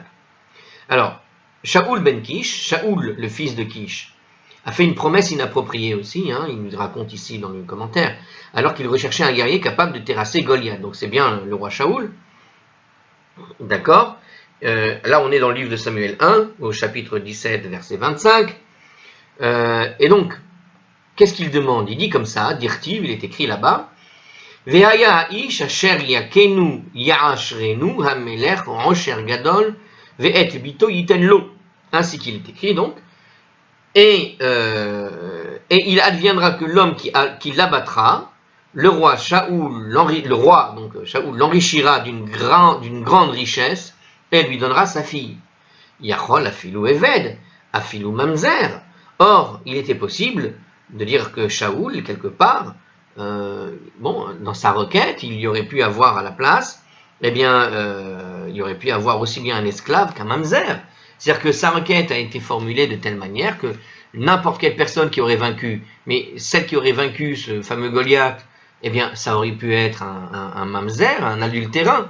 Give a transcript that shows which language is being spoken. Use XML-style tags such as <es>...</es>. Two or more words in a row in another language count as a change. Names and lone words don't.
<fr>Alors, Shaoul ben Kish, Shaoul, le fils de Kish, a fait une promesse inappropriée aussi, hein, il nous raconte ici dans le commentaire, alors qu'il recherchait un guerrier capable de terrasser Goliath. Donc c'est bien le roi Shaoul, D'accord? Là, on est dans le livre de Samuel 1, au chapitre 17, verset 25. Et donc, qu'est-ce qu'il demande? Il dit comme ça, dirtiv, il est écrit là-bas,</fr> <he>והיה איש אשר יכנו יעשרנו המלך עשר גדול ואת בתו יתן לו.</he> <fr>Ainsi qu'il est écrit donc. Et il adviendra que l'homme qui l'abattra, le roi Shaoul, Shaoul l'enrichira d'une grande richesse et lui donnera sa fille.</fr> <he>יכול אפילו עבד, אפילו ממזר.</he> <fr>Or, il était possible de dire que Shaoul, quelque part, dans sa requête, il y aurait pu avoir à la place, il y aurait pu avoir aussi bien un esclave qu'un mamzer. C'est-à-dire que sa requête a été formulée de telle manière que n'importe quelle personne qui aurait vaincu, mais celle qui aurait vaincu ce fameux Goliath, ça aurait pu être un mamzer, un adultérin.</fr>